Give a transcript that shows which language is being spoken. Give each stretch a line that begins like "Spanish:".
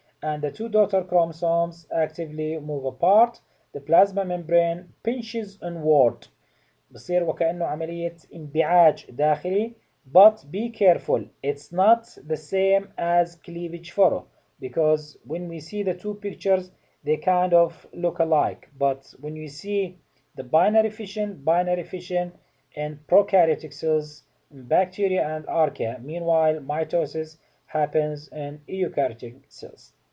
English: And the two daughter chromosomes actively move apart. The plasma membrane pinches inward.
Arabic: بصير وكأنه عملية انبعاج داخلي.
English: But be careful, it's not the same as cleavage furrow, because when we see the two pictures, they kind of look alike. But when you see the binary fission in prokaryotic cells, in bacteria and archaea, meanwhile mitosis happens in eukaryotic cells.